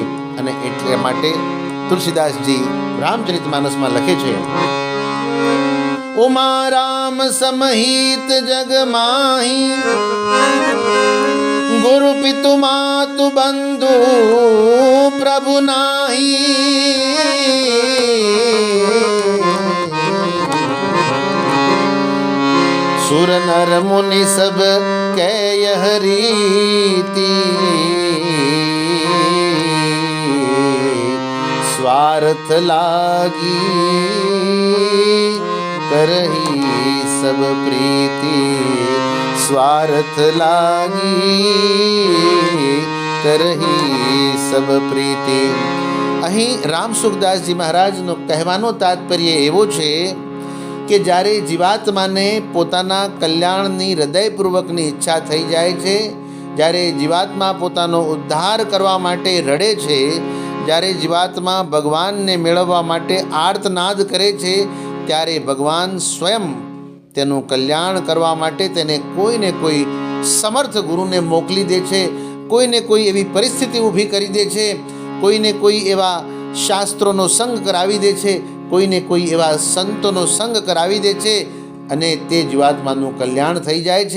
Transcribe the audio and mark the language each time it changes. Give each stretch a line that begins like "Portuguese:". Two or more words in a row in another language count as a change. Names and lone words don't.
Gujarati: અને એટલા માટે તુલસીદાસજી રામચરિતમાનસમાં લખે છે,
Awadhi: उमा राम समहित जग माही गुरु पितु मातु बंधु प्रभु नाही। सुर नर मुनि सब कै यह रीति स्वार्थ लागी करही सब प्रीति स्वार्थ लागी करही सब प्रीति।
Gujarati: અહીં રામ સુખદાસજી મહારાજનો કહેવાનો તાત્પર્ય એવો છે કે જ્યારે જીવાત્માને પોતાના કલ્યાણની હૃદયપૂર્વકની ઈચ્છા થઈ જાય છે, જ્યારે જીવાત્મા પોતાનો ઉદ્ધાર કરવા માટે રડે છે, જ્યારે જીવાત્મા ભગવાનને મેળવવા માટે આર્તનાદ કરે છે, ત્યારે ભગવાન સ્વયં તેનું કલ્યાણ કરવા માટે તેને કોઈને કોઈ સમર્થ ગુરુને મોકલી દે છે, કોઈને કોઈ એવી પરિસ્થિતિ ઊભી કરી દે છે, કોઈને કોઈ એવા શાસ્ત્રોનો સંગ કરાવી દે છે, કોઈને કોઈ એવા સંતોનો સંગ કરાવી દે છે અને તે જીવાત્માનું કલ્યાણ થઈ જાય છે.